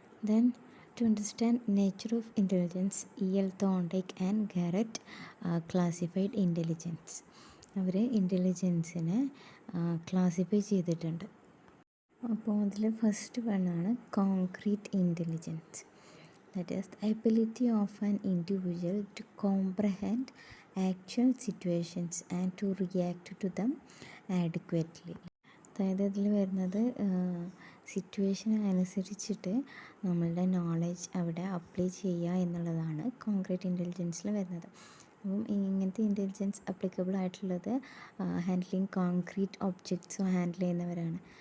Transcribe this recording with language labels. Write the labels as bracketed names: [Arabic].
[English] Then to understand nature of intelligence, E L. Thorndike and Garrett classified intelligence. [Malayalam] Our ഇൻ്റലിജൻസിനെ classify ചെയ്തിട്ടുണ്ട്. അപ്പോൾ അതിൽ first വണ്ണാണ് concrete intelligence. [English] That is the ability of an individual to comprehend actual situations and to react to them adequately. [Malayalam] അതായത് ഇതിൽ വരുന്നത് situation അനുസരിച്ചിട്ട് നമ്മളുടെ knowledge അവിടെ apply ചെയ്യുക എന്നുള്ളതാണ് കോൺക്രീറ്റ് ഇൻ്റലിജൻസിൽ വരുന്നത്. അപ്പം ഇങ്ങനത്തെ ഇൻ്റലിജൻസ് അപ്ലിക്കബിൾ ആയിട്ടുള്ളത് ഹാൻഡ്ലിങ് കോൺക്രീറ്റ് ഒബ്ജക്ട്സ് ഹാൻഡിൽ ചെയ്യുന്നവരാണ്.